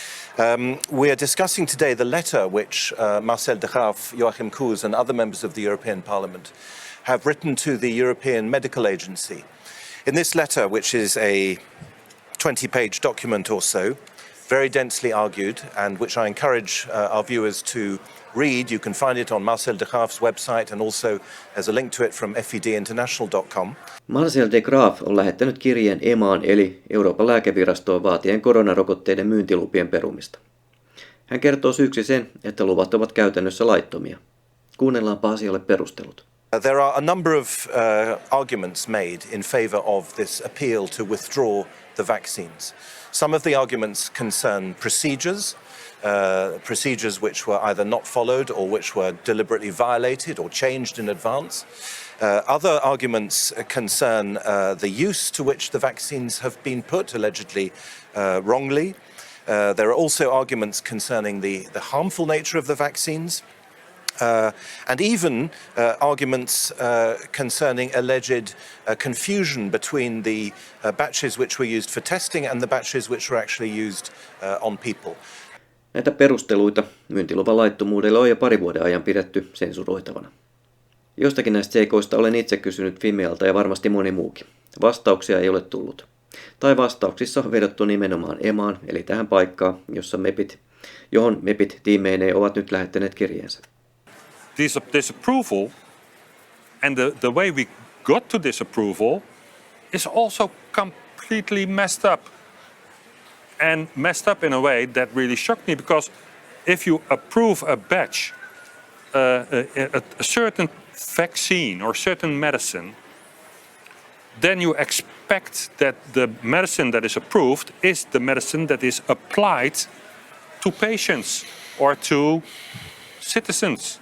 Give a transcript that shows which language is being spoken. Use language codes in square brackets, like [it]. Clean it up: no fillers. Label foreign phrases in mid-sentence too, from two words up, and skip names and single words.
[en] We are discussing today the letter which Marcel de Graaf, Joachim Kuhs and other members of the European Parliament have written to the European Medical Agency. In this letter, which is a 20-page document or so, very densely argued, and which I encourage our viewers to read. You can find it on Marcel de Graaf's website, and also there's a link to it from fedinternational.com. [fi] Marcel de Graaf on lähettänyt kirjeen EMAan eli Euroopan lääkevirastoon vaatien koronarokotteiden myyntilupien perumista. Hän kertoo syyksi sen, että luvat ovat käytännössä laittomia. Kuunnellaanpa asialle perustelut. [en] There are a number of arguments made in favour of this appeal to withdraw the vaccines. Some of the arguments concern procedures, procedures which were either not followed or which were deliberately violated or changed in advance. Other arguments concern the use to which the vaccines have been put, allegedly wrongly. There are also arguments concerning the harmful nature of the vaccines. And even arguments concerning alleged confusion between the batches which were used for testing and the batches which were actually used on people. [fi] Näitä perusteluita myyntiluvan laittomuudelle on jo pari vuoden ajan pidetty sensuroitavana. Jostakin näistä seikoista olen itse kysynyt Fimealta ja varmasti moni muukin. Vastauksia ei ole tullut. Tai vastauksissa on vedottu nimenomaan EMAan, eli tähän paikkaan, johon mepit tiimeineen ovat nyt lähettäneet kirjeensä. [en] This approval and the way we got to this approval is also completely messed up. And messed up in a way that really shocked me, because if you approve a batch, a certain vaccine or certain medicine, then you expect that the medicine that is approved is the medicine that is applied to patients or to citizens.